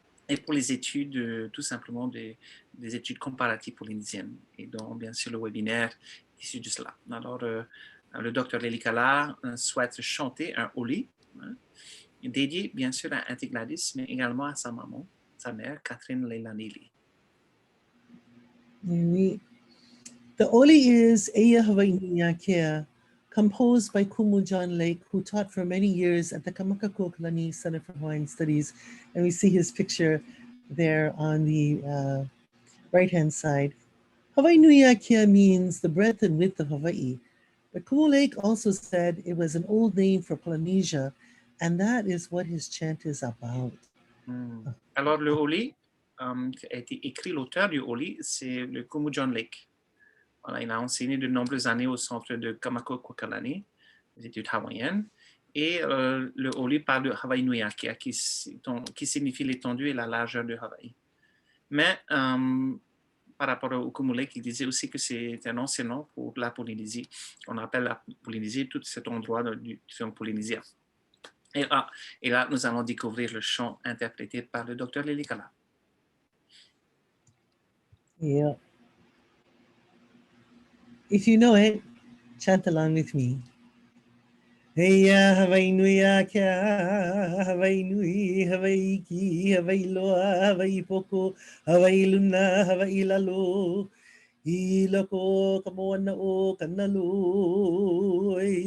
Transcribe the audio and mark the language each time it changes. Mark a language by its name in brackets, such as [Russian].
[French] Et pour les études, tout simplement des études comparatives polynésiennes. Et donc, bien sûr, le webinaire issu de cela. Alors, le docteur Lilikalā souhaite chanter un oli, dédié, bien sûr, à Auntie Gladys, mais également à sa maman, sa mère, Catherine Leilani Lee. Oui. [English] The oli is Eia Hawaiʻinuiatea, composed by Kumu John Lake, who taught for many years at the Kamakako Kalani Center for Hawaiian Studies. And we see his picture there on the right-hand side. Hawaiʻinuiatea means the breadth and width of Hawaii. But Kumu Lake also said it was an old name for Polynesia, and that is what his chant is about. [French] Alors, le oli, qui a été écrit, l'auteur du oli, c'est le Kumu John Lake. Voilà, il a enseigné de nombreuses années au centre de Kamakako Kalani, les études hawaïennes. Et le oli parle de Hawaiʻinuiatea, qui signifie l'étendue et la largeur de Hawaï. Mais par rapport au Kumulek, il disait aussi que c'est un ancien nom pour la Polynésie. On appelle la Polynésie tout cet endroit du polynésien. Et là, nous allons découvrir le chant interprété par le docteur Lilikalā. [English] Yeah. If you know it, chant along with me. [Hawaiian] Heya Hawaiʻinuiatea, Hawaiʻinui, Hawaiʻiki, Hawaiʻiloa, Hawaiʻipoko, Hawaiʻiluna, Hawaiʻilalo, Iloko kamoana o kanaloi.